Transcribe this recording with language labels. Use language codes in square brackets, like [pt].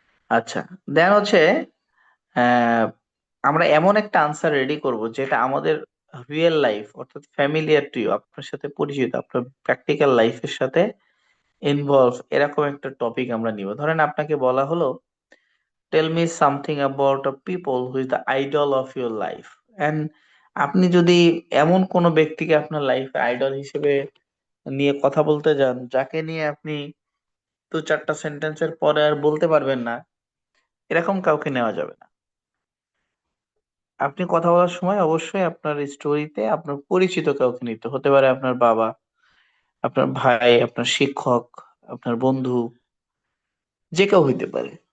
[bn] আচ্ছা, দেন হচ্ছে আহ, আমরা এমন একটা আনসার রেডি করব যেটা আমাদের রিয়েল লাইফ অর্থাৎ [en] familiar to you, [bn] আপনার সাথে পরিচিত, আপনার প্র্যাকটিক্যাল লাইফের সাথে ইনভলভ, এরকম একটা টপিক আমরা নিব। ধরেন আপনাকে বলা হলো [en] tell me something about a people who is the idol of your life. [bn] And আপনি যদি এমন কোনো ব্যক্তিকে আপনার লাইফে আইডল হিসেবে নিয়ে কথা বলতে যান, যাকে নিয়ে আপনি দু চারটা সেন্টেন্সের পরে আর বলতে পারবেন না, এরকম কাউকে নেওয়া যাবে না। আপনি কথা বলার সময় অবশ্যই আপনার স্টোরিতে আপনার পরিচিত কাউকে নিতে, হতে পারে আপনার বাবা, আপনার ভাই, আপনার শিক্ষক, আপনার বন্ধু, যে কেউ হইতে পারে।